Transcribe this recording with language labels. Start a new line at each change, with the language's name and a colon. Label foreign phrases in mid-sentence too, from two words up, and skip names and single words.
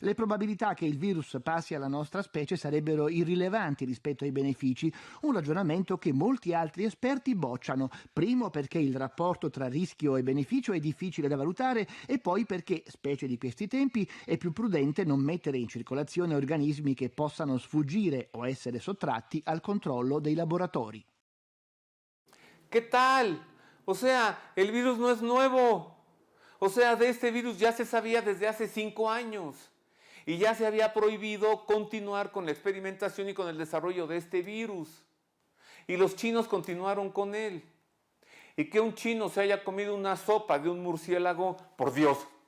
Italian: Le probabilità che il virus passi alla nostra specie sarebbero irrilevanti rispetto ai benefici, un ragionamento che molti altri esperti bocciano. Primo perché il rapporto tra rischio e beneficio è difficile da valutare e poi perché, specie di questi tempi, è più prudente non mettere in circolazione organismi che possano sfuggire o essere sottratti al controllo dei laboratori.
Spanish: ¿Qué tal? O sea, el virus no es nuevo. O sea, de este virus ya se sabía desde hace 5 años. Y ya se había prohibido continuar con la experimentación y con el desarrollo de este virus. Y los chinos continuaron con él. Y que un chino se haya comido una sopa de un murciélago, por Dios.